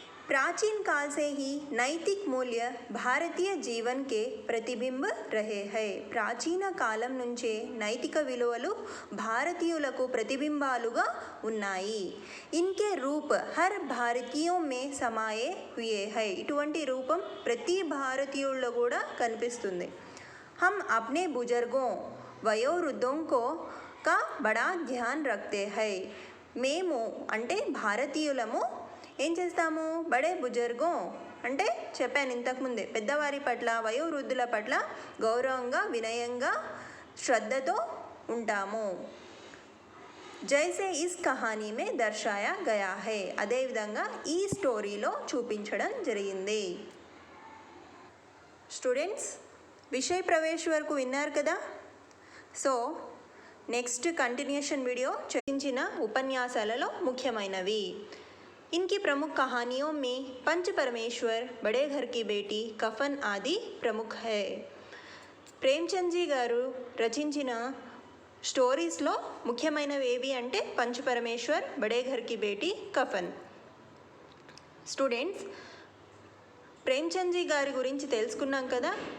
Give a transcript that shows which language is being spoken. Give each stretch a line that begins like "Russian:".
Hindi: प्राचीन काल से ही नैतिक मूल्य भारतीय जीवन के प्रतिबिंब रहे हैं.
Telugu: ప్రాచీన కాలం నుంచే నైతిక విలువలు భారతీయులకు ప్రతిబింబాలుగా ఉన్నాయి.
Hindi: इनके रूप हर भारतीयों में समाये हुए हैं.
Telugu: ఇటువంటి రూపం ప్రతి భారతీయుల్లో కూడా కనిపిస్తుంది.
Hindi: हम अपने बुजुर्गों वयोवृद्धों को का बड़ा ध्यान रखते हैं.
Telugu: మేము అంటే భారతీయులము ఏం చేస్తాము? బడే బుజుర్గో అంటే చెప్పాను ఇంతకుముందే, పెద్దవారి పట్ల, వయోవృద్ధుల పట్ల గౌరవంగా, వినయంగా, శ్రద్ధతో ఉంటాము.
Hindi: జైసే is Kahani May దర్శాయా Gaya high.
Telugu: అదేవిధంగా ఈ స్టోరీలో చూపించడం జరిగింది. స్టూడెంట్స్, విషయ ప్రవేశ్ వరకు విన్నారు కదా. సో నెక్స్ట్ కంటిన్యూషన్ వీడియో చర్చించిన ఉపన్యాసాలలో ముఖ్యమైనవి.
Hindi: इनकी प्रमुख कहानियों में पंच परमेश्वर, बड़े घर की बेटी, कफन आदि प्रमुख है.
Telugu: ప్రేమ్చంద్ గారు రచించిన స్టోరీస్లో ముఖ్యమైనవి ఏవి అంటే పంచ పరమేశ్వర్, బడే ఘర్ కి బేటీ, కఫన్. స్టూడెంట్స్, ప్రేమ్చంద్ గారి గురించి తెలుసుకున్నాం కదా.